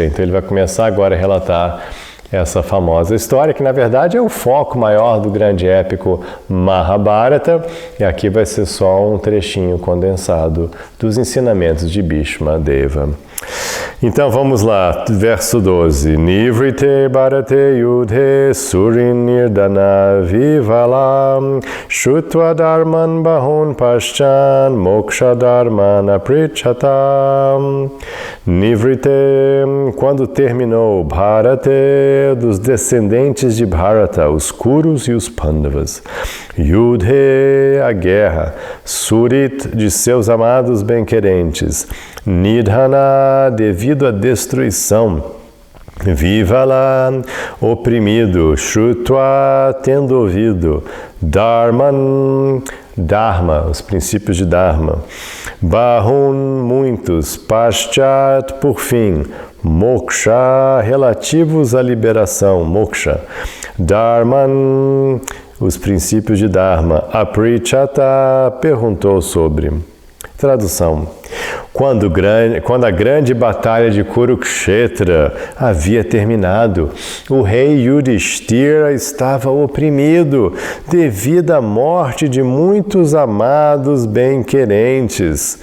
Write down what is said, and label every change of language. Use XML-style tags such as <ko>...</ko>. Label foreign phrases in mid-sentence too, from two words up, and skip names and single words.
<pt>Então ele vai começar agora a relatar essa famosa história, que na verdade é o foco maior do grande épico Mahabharata, e aqui vai ser só um trechinho condensado dos ensinamentos de Bhishma Deva. Então vamos lá, verso 12.</pt> <sa>Nivrite bharate yudhe surin nirdana vivalam shutva dharman bahun paschan moksha dharman aprichatam.</sa> <pt>Nivrite, quando terminou Bharate, dos descendentes de Bharata, os Kurus e os Pandavas. Yudhe, a guerra. Surit, de seus amados bem-querentes. Nidhana, devido à destruição. Vivala, oprimido. Shrutva, tendo ouvido. Dharman, Dharma, os princípios de Dharma. Bahun, muitos. Paschat, por fim. Moksha, relativos à liberação. Moksha. Dharman, os princípios de Dharma. Aprichata, perguntou sobre. Tradução. Quando a grande batalha de Kurukshetra havia terminado, o rei Yudhishthira estava oprimido devido à morte de muitos amados bem-querentes.</pt>